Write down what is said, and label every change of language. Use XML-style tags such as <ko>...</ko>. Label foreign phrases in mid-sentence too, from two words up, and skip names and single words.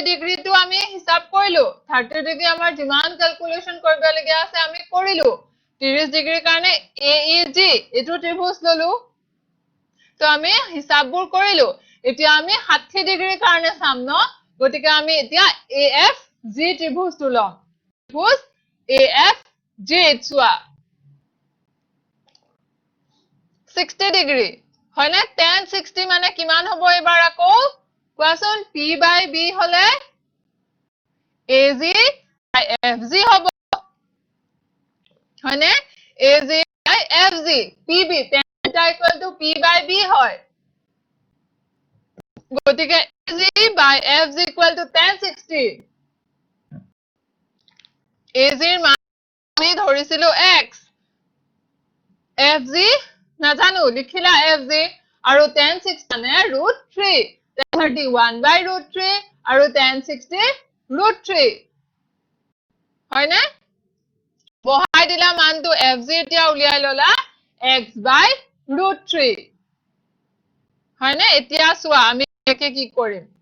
<as>ডিগ্ৰী টো আমি হিসাব কৰিলো 30 ডিগ্ৰী আমাৰ যিমান ক্যালকুলেশন কৰিব লগিয়া আছে আমি কৰিলো 30 ডিগ্ৰীৰ কাৰণে AEG এটো ত্ৰিভুজ ললো তো আমি হিসাববোৰ কৰিলো এতিয়া আমি 60 ডিগ্ৰীৰ কাৰণে চাম ন গতিকে আমি এতিয়া AFG ত্ৰিভুজটো লম ত্ৰিভুজ AFG চোৱা 60 ডিগ্ৰী হয়নে tan 60 মানে কিমান হ'ব এবাৰ আকৌ কোৱাচোন</as> <en>P by B</en> <as>হলে</as> <en>AG by FG</en> <as>হ'ব হয়নে</as> <en>AG by FG PB tan theta equal to P by B</en> <as>হয় গতিকে</as> <en>AG by FG equal to tan 60</en> <as>AG ৰ মান আমি ধৰিছিলো x fg নাজানো লিখিলা fg আৰু tan 6 মানে √3 31 by √3 আৰু tan 60 √3 হয় না বহাই দিলা মানটো fg এতিয়া উলিয়াই ললা x by √3 হয় না এতিয়া চোৱা আমি একে কি কৰিম</as>